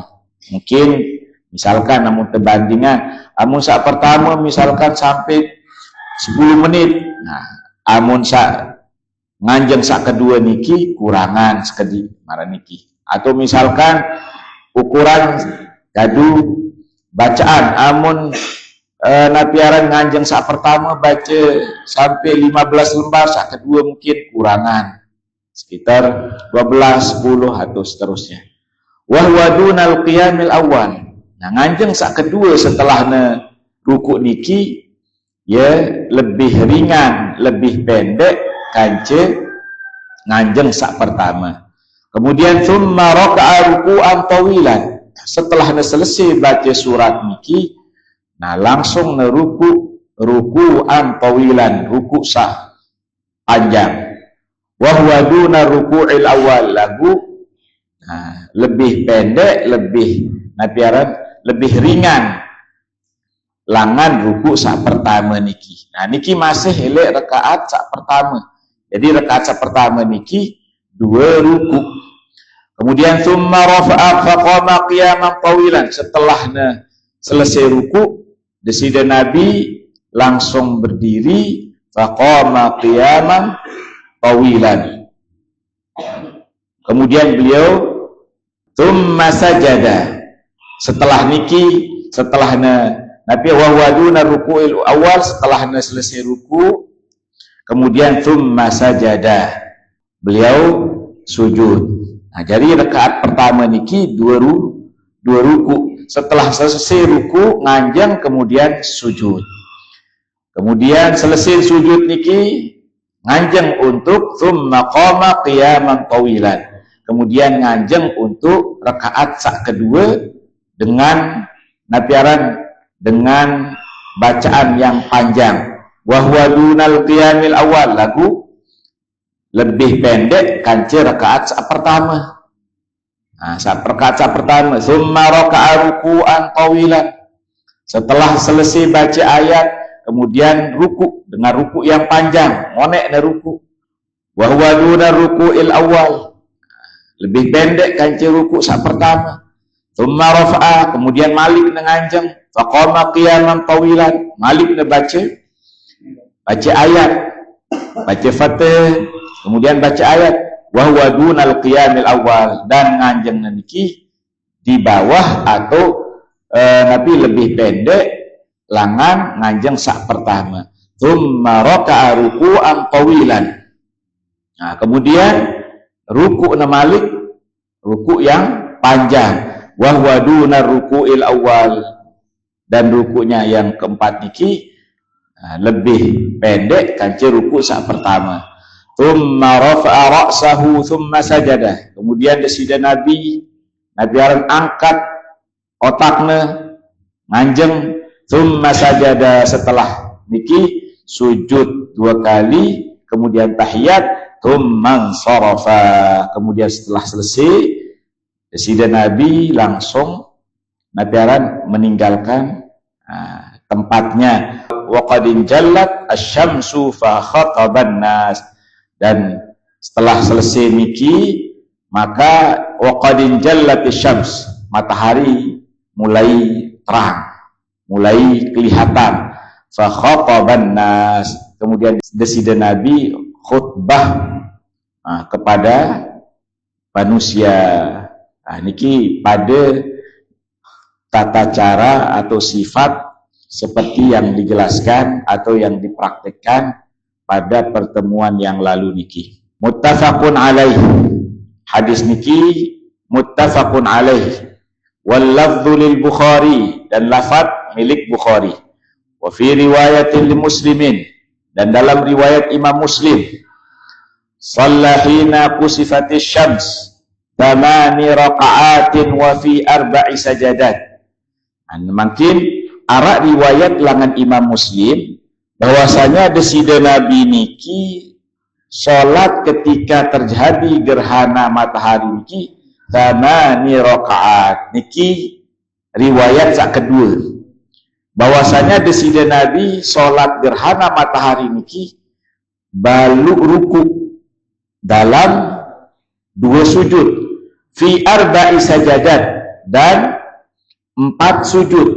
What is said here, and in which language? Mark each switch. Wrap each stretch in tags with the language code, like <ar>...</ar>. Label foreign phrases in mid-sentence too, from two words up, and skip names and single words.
<id>Mungkin misalkan namun terbandingan,</id> <sas>amun sak</sas> <id>pertama misalkan sampai 10 menit. Nah,</id> <sas>amun sak nganjeng sak kedua niki kurangan sekedi marah niki.</sas> <id>Atau misalkan ukuran gadu bacaan,</id> <sas>amun napiaran nganjeng sak pertama baca sampai 15 lembar, sak kedua mungkin kurangan sekitar 12, 10 atau seterusnya.</sas> <ar>وهو دون القيام الأول,</ar> <sas>nah nganjeng sak kedua setelah ruku niki ya</sas> <id>lebih ringan, lebih pendek</id> <sas>kance nganjeng sak pertama.</sas> <ar>Kemudian ثم ركع ركوعا طويلا,</ar> <id>setelah selesai baca surat niki, nah langsung</id> <ar>ركوعا طويلا,</ar> <id>ruku' sah panjang.</id> <ar>وهو دون الركوع الأول,</ar> <id>lagu lebih pendek, lebih napiaran, lebih ringan langan ruku sak pertama niki.</id> <sas>Nah niki masih elek rakaat sak pertama.</sas> <id>Jadi rakaat sak pertama niki 2 ruku.</id> <ar>Kemudian ثم رفع فقام قياما طويلا.</ar> <id>Setelahnya selesai ruku, desida Nabi langsung berdiri</id> <ar>فقام قياما طويلا.</ar> <id>Kemudian beliau</id> <ar>ثم سجد.</ar> <id>Setelah niki, setelahnya Nabi</id> <ar>وهو دون الركوع الأول,</ar> <id>setelahnya selesai ruku, kemudian</id> <ar>ثم سجد.</ar> <id>Beliau sujud. Nah, jadi rakaat pertama niki 2 ruku. Setelah selesai ruku, nganjeng kemudian sujud. Kemudian selesai sujud niki nganjeng untuk</id> <ar>ثم قام قياما طويلا.</ar> <id>Kemudian nganjeng untuk rakaat sak kedua dengan napiaran dengan bacaan yang panjang.</id> <ar>وهو دون القيام الأول,</ar> <id>lagu lebih pendek kanci rakaat sak pertama. Nah, rakaat sak pertama</id> <ar>ثم ركع ركوعا طويلا.</ar> <id>Setelah selesai baca ayat, kemudian ruku dengan ruku yang panjang,</id> <sas>ngonek na ruku.</sas> <ar>وهو دون الركوع الأول.</ar> <id>Lebih pendek kanci ruku sak pertama.</id> <ar>ثم رفع,</ar> <id>kemudian</id> <sas>malik na nganjeng,</sas> <ar>فقام قياما طويلا.</ar> <id>Malik na baca ayat, baca Fatih, kemudian baca ayat</id> <ar>وهو دون القيام الأول,</ar> <id>dan nganjeng niki di bawah atau Nabi lebih pendek langan nganjeng sak pertama.</id> <ar>ثم ركع ركوعا طويلا.</ar> <id>Nah, kemudian ruku' na malik, ruku' yang panjang.</id> <ar>وهو دون الركوع الأول,</ar> <id>dan ruku'nya yang keempat niki lebih pendek kanci ruku' sak pertama.</id> <ar>ثم رفع رأسه ثم سجد.</ar> <id>Kemudian desida Nabi aran angkat otaknya nganjeng</id> <ar>ثم سجد.</ar> <id>Setelah niki sujud 2 kali, kemudian tahiyat,</id> <ar>ثم انصرف.</ar> <id>Kemudian setelah selesai desida Nabi langsung aran meninggalkan tempatnya.</id> <ar>وقد انجلت الشمس فخطب الناس.</ar> <id>Dan setelah selesai niki, maka</id> <ar>وقد انجلت الشمس,</ar> <id>matahari mulai terang, mulai kelihatan.</id> <ar>فخطب الناس,</ar> <id>kemudian desida Nabi khutbah kepada manusia. Nah, niki pada tata cara atau sifat seperti yang dijelaskan atau yang dipraktekkan pada pertemuan yang lalu niki.</id> <ar>متفق عليه.</ar> <id>Hadis niki</id> <ar>متفق عليه. واللفظ للبخاري,</ar> <id>dan lafaz milik Bukhari.</id> <ar>وفي رواية لمسلم,</ar> <id>dan dalam riwayat Imam Muslim,</id> <ar>صلى حين كسفت الشمس 8 ركعات وفي 4 سجدات.</ar> <id>Makin arak riwayat langan Imam Muslim bahwasanya desida Nabi niki sholat ketika terjadi gerhana matahari niki 8 rakaat. Niki riwayat sak kedua bahwasanya desida Nabi sholat gerhana matahari niki balu ruku dalam 2 sujud,</id> <ar>في 4 سجدات,</ar> <id>dan 4 sujud.</id>